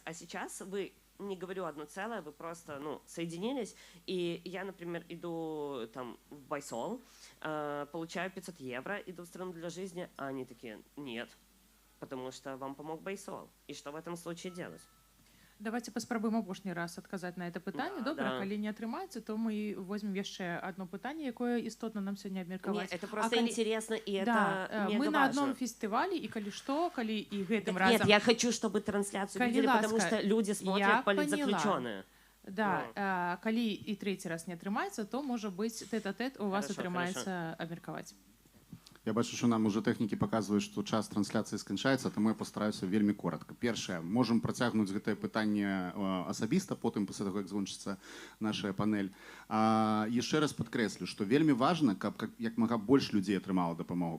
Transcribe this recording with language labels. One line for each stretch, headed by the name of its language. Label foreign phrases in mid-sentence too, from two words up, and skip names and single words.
Russian: А сейчас вы, не говорю одно целое, вы просто, ну, соединились, и я, например, иду там в Байсол, получаю 500 евро, иду в страну для жизни, а они такие, нет, потому что вам помог Байсол. И что в этом случае делать?
Belarusian: Давайте паспрабуем апошні раз адказаць на это пытанне. Добра, калі не атрымаецца, то мы возьмем яшчэ одно пытанне, якое істотна нам сёння абмеркаваць.
Russian: Нет, это просто интересно, и это да, мега мы на важно. одном фестивале, и коли что, коли и гэтым Нет, разом... Нет, я хочу, чтобы трансляцию Коли видели,
Belarusian: ласка,
Russian: потому что люди смотрят политзаключенные.
Belarusian: Да, коли и
Russian: третий раз
Belarusian: не атрымаецца, то, можа быць, тэт-а-тэт у вас атрымаецца абмеркаваць. Я бачу, що нам уже тэхнікі паказваюць, што час трансляцыі сканчаецца, таму я пастараюся вельмі коротка. Першае, можам працягнуць гэтае пытанне асабіста, потым пасля таго, як закончыцца наша панель. Яшчэ раз падкрэслю, што вельмі важна, каб як мага больш людзей атрымала дапамогу.